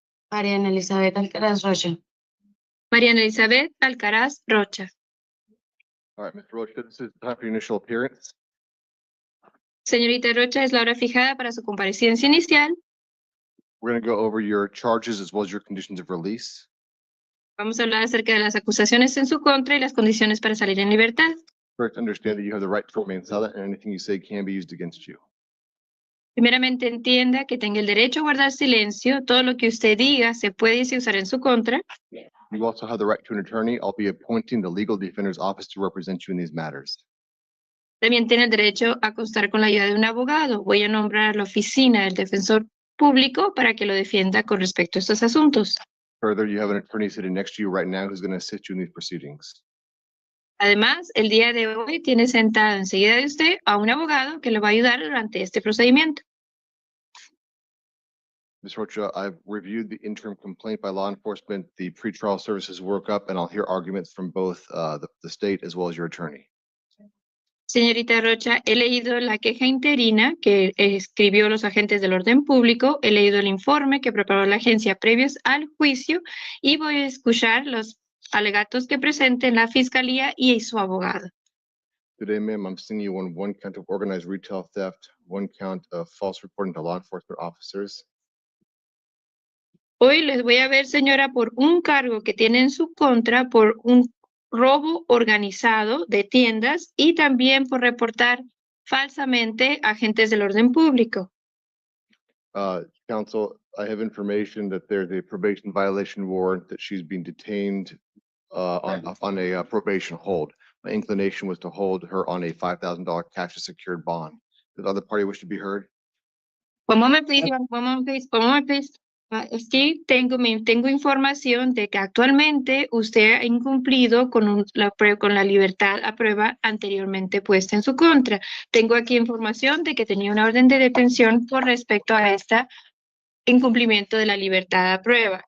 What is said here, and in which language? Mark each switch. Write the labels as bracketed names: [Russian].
[English] Mariana Elizabeth Alcaraz Rocha. Mariana Elizabeth Alcaraz Rocha. All right, Mr. Rocha, this is time for your initial appearance. [Spanish] Señorita Rocha, es la hora fijada para su comparecencia inicial. [English] We're going to go over your charges as well as your conditions of release. [Spanish] Vamos a hablar acerca de las acusaciones en su contra y las condiciones para salir en libertad. [English] First, understand that you have the right to remain silent and anything you say can be used against you. [Spanish] Primeramente, entienda que tenga el derecho a guardar silencio. Todo lo que usted diga se puede usar en su contra. [English] You also have the right to an attorney. I'll be appointing the legal defender's office to represent you in these matters. [Spanish] También tiene el derecho a contar con la ayuda de un abogado. Voy a nombrar a la oficina del defensor público para que lo defienda con respecto a estos asuntos. [English] Further, you have an attorney sitting next to you right now who's going to assist you in these proceedings. [Spanish] Además, el día de hoy tiene sentado enseguida de usted a un abogado que le va a ayudar durante este procedimiento. [English] Ms. Rocha, I've reviewed the interim complaint by law enforcement, the pretrial services workup, and I'll hear arguments from both the state as well as your attorney. [Spanish] Señorita Rocha, he leído la queja interina que escribió los agentes del orden público, he leído el informe que preparó la agencia previos al juicio y voy a escuchar los alegatos que presenten la fiscalía y su abogado. [English] Today, ma'am, I'm seeing you on one count of organized retail theft, one count of false reporting to law enforcement officers. [Spanish] Hoy les voy a ver, señora, por un cargo que tiene en su contra por un robo organizado de tiendas y también por reportar falsamente a agentes del orden público. [English] Counsel, I have information that there's a probation violation warrant that she's being detained on a probation hold. My inclination was to hold her on a $5,000 cash secured bond. Does the other party wish to be heard? One moment, please. One moment, please. One moment, please. [Spanish] Sí, tengo información de que actualmente usted ha incumplido con la libertad a prueba anteriormente puesta en su contra. Tengo aquí información de que tenía una orden de detención por respecto a este incumplimiento de la libertad a prueba.